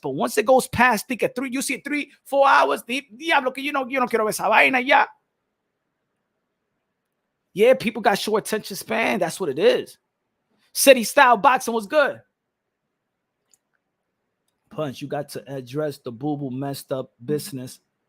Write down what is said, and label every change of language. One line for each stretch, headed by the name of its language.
English: But once it goes past, think at 3, you see 3, 4 hours.
Spanish: Diablo, que yo no quiero ver esa vaina ya.
English: Yeah, people got short attention span. That's what it is. City style boxing was good. Punch, you got to address the boo-boo messed up business.